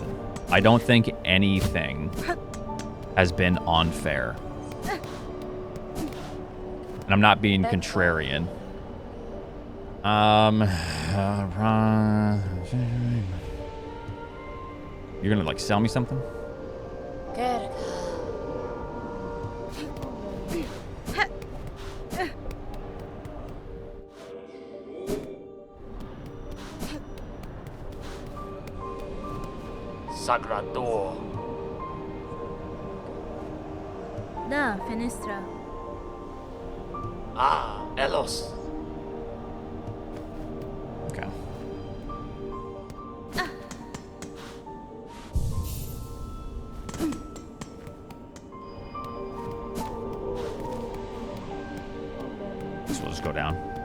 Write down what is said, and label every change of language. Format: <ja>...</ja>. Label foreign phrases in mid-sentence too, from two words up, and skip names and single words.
<en>I don't think anything has been unfair. And I'm not being contrarian. You're gonna like sell me something? Sagrador. Da, fenestra. Ah, Elos. Okay. So we'll just go down.</en>